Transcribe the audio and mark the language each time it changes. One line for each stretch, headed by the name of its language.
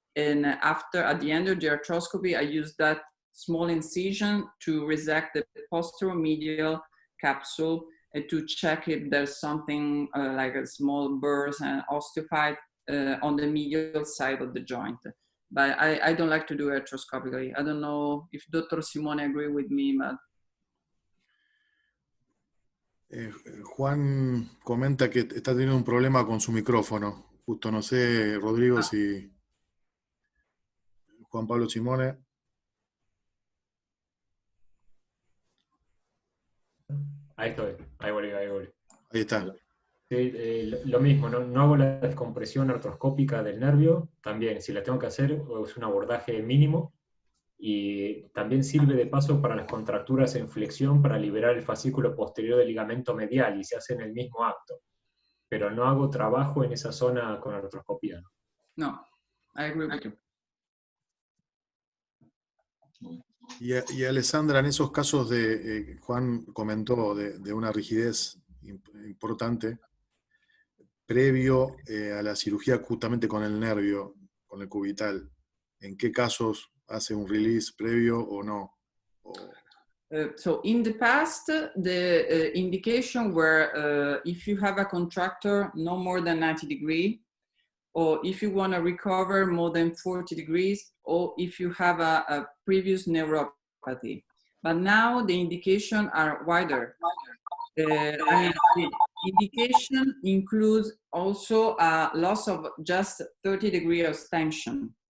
English: And after, at the end of the arthroscopy, I use that small incision to resect the posteromedial capsule and to check if there's something like a small burst and osteophyte on the medial side of the joint. But I don't like to do it arthroscopically. I don't know if Dr. Simone agree with me, but...
Spanish: Juan comenta que está teniendo un problema con su micrófono. Justo no sé, Rodrigo, si... Juan Pablo Simone. Ahí estoy, ahí volví. Ahí está. Sí, lo mismo, no hago la descompresión artroscópica del nervio, también si la tengo que hacer es un abordaje mínimo, y también sirve de paso para las contracturas en flexión para liberar el fascículo posterior del ligamento medial y se hace en el mismo acto, pero no hago trabajo en esa zona con artroscopía.
English: No, I agree with you.
Spanish: Y Alessandra, en esos casos de Juan comentó de una rigidez importante, previo a la cirugía justamente con el nervio, con el cubital, ¿en qué casos hace un release previo o no?
English: So in the past, the indication were if you have a contractor no more than 90 degrees, or if you want to recover more than 40 degrees, or if you have a previous neuropathy. but now the indications are wider. I mean, the indication includes also a loss of just 30 degrees of tension.